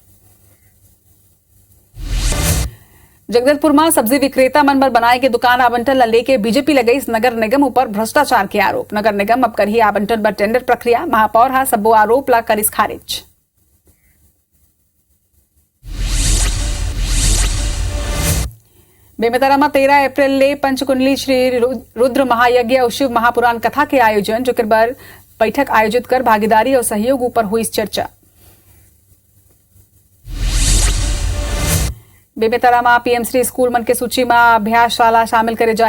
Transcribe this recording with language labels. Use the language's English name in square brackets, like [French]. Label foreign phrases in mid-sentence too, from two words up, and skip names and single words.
[Chhattisgarhi] जगदलपुर में सब्जी विक्रेता मन पर बनाए के दुकान आवंटन ल लेके बीजेपी लगाई नगर निगम ऊपर भ्रष्टाचार के आरोप। नगर निगम अब करही आवंटन पर टेंडर प्रक्रिया, महापौर हा सब्बो आरोप ला करिस खारिज। बेमेतरा में 13 अप्रैल ले पंचकुंडली श्री रुद्र महायज्ञ और शिव महापुराण कथा के आयोजन, जो पर बैठक आयोजित कर भागीदारी और सहयोग ऊपर हुई चर्चा। बेमेतरा में पीएम श्री स्कूल मन के सूची में अभ्यासशाला शामिल करे जाही।